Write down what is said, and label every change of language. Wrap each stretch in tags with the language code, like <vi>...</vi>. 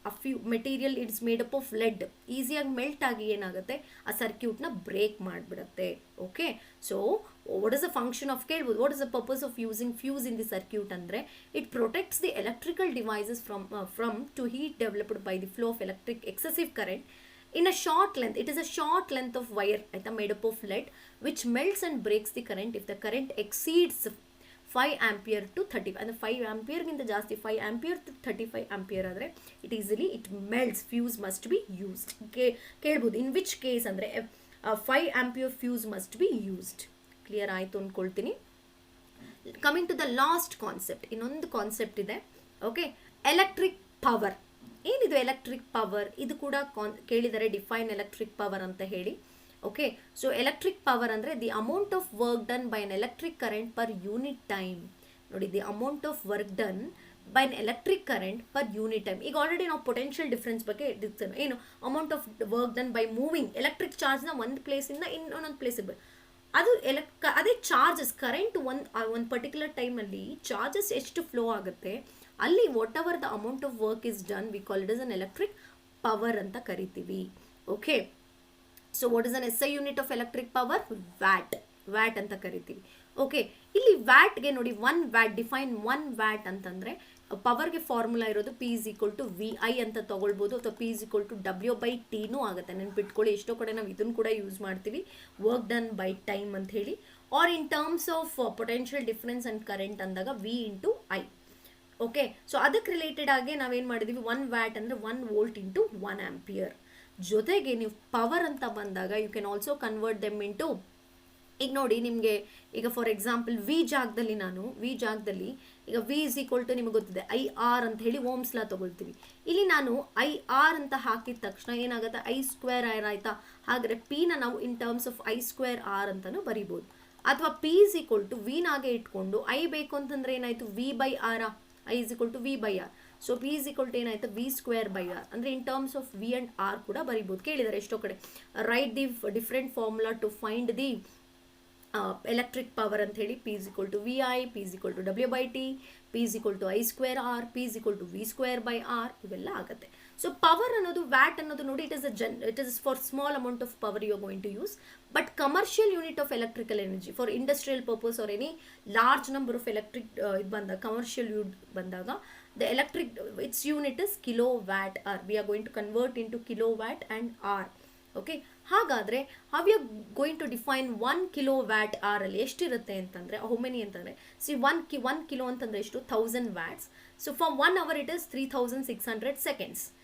<kn>ಆ material</kn> <en>It's made up of lead.</en> <kn>ಈಸಿಯಾಗಿ melt ಆಗಿ ಏನಾಗುತ್ತೆ, ಆ ಸರ್ಕ್ಯೂಟ್ನ break ಮಾಡಿಬಿಡುತ್ತೆ.</kn> <en>Okay, so what is the function of, ಕೇಳ್ಬೋದು, what is the purpose of using fuse in the circuit ಅಂದರೆ, it protects the electrical devices from to heat developed by the flow of electric excessive current in a short length. It is a short length of wire made up of lead which melts and breaks the current if the current exceeds 5 ampere to 35. and 5 ampere ಗಿಂತ ಜಾಸ್ತಿ 5 ampere to 35 ampere ಆದರೆ it melts. Fuse must be used. ಕೇಳ್ಬೋದು, in which case ಅಂದರೆ 5 ampere fuse must be used.</en> <kn>Clear ಆಯಿತು ಅಂದ್ಕೊಳ್ತೀನಿ.</kn> <en>coming to the last concept,</en> <kn>ಇನ್ನೊಂದು concept ಇದೆ.</kn> <en>Okay, electric power.</en> <kn>ಏನಿದು ಎಲೆಕ್ಟ್ರಿಕ್ ಪವರ್? ಇದು ಕೂಡ ಕೇಳಿದರೆ</kn> <en>define electric power</en> <kn>ಅಂತ ಹೇಳಿ.</kn> <en>Okay, so electric power ಅಂದರೆ the amount of work done by an electric current per unit time. ನೋಡಿ, the amount of work done by an electric current per unit time.</en> <kn>ಈಗ already ನಾವು potential difference ಬಗ್ಗೆ ಏನು, amount of work done by moving electric ಚಾರ್ಜ್ನ ಒಂದು ಪ್ಲೇಸಿಂದ ಇನ್ನೊಂದು ಪ್ಲೇಸಿಗೆ ಅದು ಅದೇ ಚಾರ್ಜಸ್ ಕರೆಂಟ್ ಒಂದು ಪರ್ಟಿಕ್ಯುಲರ್ ಟೈಮಲ್ಲಿ ಚಾರ್ಜಸ್ ಎಷ್ಟು ಫ್ಲೋ ಆಗುತ್ತೆ, ಅಲ್ಲಿ</kn> <en>whatever the amount of work is done we call it is an electric power</en> <kn>ಅಂತ ಕರಿತೀವಿ.</kn> <en>Okay, so what is an SI unit of electric power?</en> <kn>Watt ಅಂತ ಕರಿತೀವಿ. Okay, ಇಲ್ಲಿ ವ್ಯಾಟ್ಗೆ ನೋಡಿ, 1 ವ್ಯಾಟ್ ಡಿಫೈನ್ 1 ವ್ಯಾಟ್ ಅಂತಂದರೆ ಪವರ್ಗೆ formula ಇರೋದು</kn> <en>P is equal to VI</en> <kn>ಅಂತ ತಗೊಳ್ಬೋದು, ಅಥವಾ</kn> <en>P is equal to W/T</en> <kn>ಆಗುತ್ತೆ. ನೆನ್ಪಿಟ್ಕೊಳ್ಳಿ, ಎಷ್ಟೋ ಕಡೆ ನಾವು ಇದನ್ನು ಕೂಡ ಯೂಸ್ ಮಾಡ್ತೀವಿ,</kn> <en>work done by time</en> <kn>ಅಂತ ಹೇಳಿ.</kn> <en>Or in terms of potential difference and current ಅಂದಾಗ V into I.</en> <kn>Okay, so ಅದಕ್ಕೆ ರಿಲೇಟೆಡ್ ಆಗಿ ನಾವೇನು ಮಾಡಿದ್ದೀವಿ, 1 ವ್ಯಾಟ್ ಅಂದರೆ 1 ವೋಲ್ಟ್ ಇಂಟು 1 ಆಂಪಿಯರ್. ಜೊತೆಗೆ ನೀವು ಪವರ್ ಅಂತ ಬಂದಾಗ</kn> <en>you can also convert them into,</en> <kn>ಈಗ ನೋಡಿ ನಿಮಗೆ ಈಗ ಫಾರ್ ಎಕ್ಸಾಂಪಲ್ ವಿ ಜಾಗದಲ್ಲಿ ಈಗ V is equal to ನಿಮಗೆ ಗೊತ್ತಿದೆ IR ಅಂತ ಹೇಳಿ ಓಮ್ಸ್ ಲಾ ತಗೊಳ್ತೀವಿ. ಇಲ್ಲಿ ನಾನು IR ಅಂತ ಹಾಕಿದ ತಕ್ಷಣ ಏನಾಗುತ್ತೆ, I²R ಆಯ್ತಾ. ಹಾಗಾದರೆ P ನ ನಾವು ಇನ್ ಟರ್ಮ್ಸ್ ಆಫ್ I²R ಅಂತಾನು ಬರಿಬೋದು. ಅಥವಾ P is equal to V ನಾಗೆ ಇಟ್ಕೊಂಡು I ಬೇಕು ಅಂತಂದ್ರೆ ಏನಾಯ್ತು, V/R, I is equal to V/R.</kn> <en>So P is equal to ಏನಾಯ್ತು, V²/R.</en> <kn>ಅಂದರೆ in terms of V and R ಕೂಡ ಬರಿಬೋದು. ಕೇಳಿದ್ದಾರೆ ಎಷ್ಟೋ ಕಡೆ,</kn> <en>write the different formula to find the electric power</en> <kn>ಅಂತ ಹೇಳಿ.</kn> <en>P is equal to VI, P is equal to W/T, P is equal to I²R, P is equal to V²/R,</en> <kn>ಇವೆಲ್ಲ ಆಗುತ್ತೆ. So power ಅನ್ನೋದು, watt ಅನ್ನೋದು ನೋಡಿ,</kn> <en>It is for small amount of power you are going to use. But commercial unit of electrical energy for industrial purpose are any large number of electric ಇದು ಬಂದಾಗ, commercial unit ಬಂದಾಗ, the electric its unit is kilowatt hour. We are going to convert into kilowatt and hour. Okay, ಹಾಗಾದರೆ how we are going to define 1 kilowatt hour</en> <kn>ಅಲ್ಲಿ ಎಷ್ಟಿರುತ್ತೆ ಅಂತಂದರೆ,</kn> <en>how many ಅಂತಂದರೆ, see 1 kilo ಅಂತಂದರೆ ಎಷ್ಟು, 1000 watts. So for 1 hour it is 3600 seconds.</en>